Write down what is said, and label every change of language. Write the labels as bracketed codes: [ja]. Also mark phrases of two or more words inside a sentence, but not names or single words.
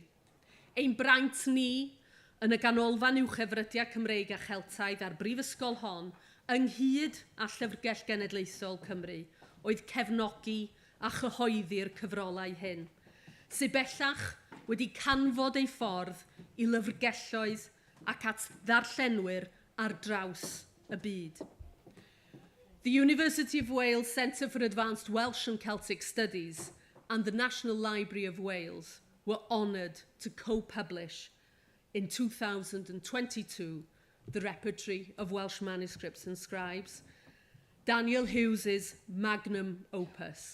[cy] Ein braint ni yn y ganolfan uwchefrydiau Cymreig a Cheltaidd a'r brifysgol hon ynghyd â Llyfrgell Genedlaethol Cymru oedd cefnogi a chyhoeddi'r cyfrolau hyn, sydd bellach wedi canfod ei ffordd I lyfrgelloedd ac at ddarllenwyr ar draws y byd. [en] The University of Wales Centre for Advanced Welsh and Celtic Studies and the National Library of Wales were honoured to co-publish in 2022 the repertory of Welsh manuscripts and scribes, Daniel Hughes's [la] magnum opus.